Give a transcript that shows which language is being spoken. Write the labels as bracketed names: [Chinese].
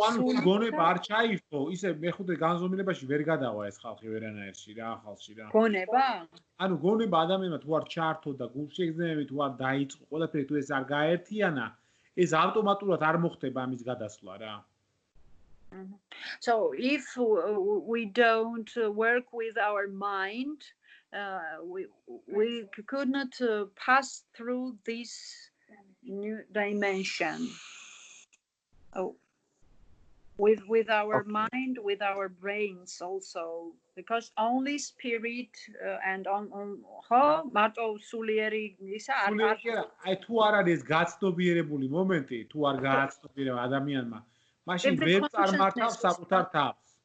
[Georgian] ანუ გონება არ ჩაირთო, ისე მეხუთე განზომილებაში ვერ გადავა ეს ხალხი ვერანაირში რა, ახალში რა. გონება? ანუ გონება ადამიანმა თუ არ ჩართო და გულშეგრძნებები თუ არ დაიწყო, ყველაფერი თუ ეს არ გაერთიანა, ეს ავტომატურად არ მოხდება ამის გადასვლა რა. [English] So if we don't work with our mind, we could not pass through this new dimension. With our mind, with our brains also, because only spirit and on [Georgian] მარტო სულიერი ისა არ აი თუ არ არის გაცნობიერებული მომენტი, თუ არ გააცნობიერება ადამიანმა, მაშინ ვერ წარმართავს საკუთარ თავს.